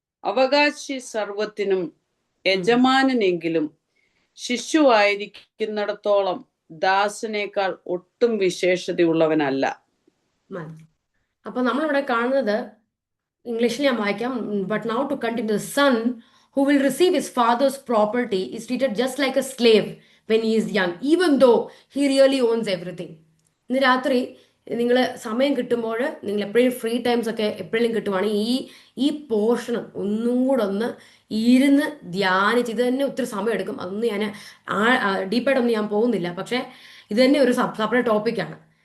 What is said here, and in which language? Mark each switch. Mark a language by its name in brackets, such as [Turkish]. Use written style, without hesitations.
[Malayalam] അവകാശി സർവത്തിനും യജമാനനെങ്കിലും ശിശുവായിരിക്കുന്നിടത്തോളം ദാസനേക്കാൾ ഒട്ടും വിശേഷതയുള്ളവനല്ല. അപ്പൊ നമ്മളിവിടെ കാണുന്നത്, ഇംഗ്ലീഷിൽ ഞാൻ വായിക്കാം. [English] But now to continue, the son who will receive his father's property is treated just like a slave when he is young, even though he really owns everything. [Malayalam] ഇന്ന് രാത്രി നിങ്ങൾ സമയം കിട്ടുമ്പോൾ, നിങ്ങൾ എപ്പോഴും ഫ്രീ ടൈംസ് ഒക്കെ എപ്പോഴും കിട്ടുവാണെങ്കിൽ ഈ പോർഷൻ ഒന്നുകൂടെ ഒന്ന് ഇരുന്ന് ധ്യാനിച്ച്, ഇത് തന്നെ ഒത്തിരി സമയം എടുക്കും, അതൊന്നും ഞാൻ ഡീപ്പായിട്ടൊന്നും ഞാൻ പോകുന്നില്ല, പക്ഷേ ഇത് തന്നെ ഒരു സെപ്പറേറ്റ് ടോപ്പിക്കാണ്.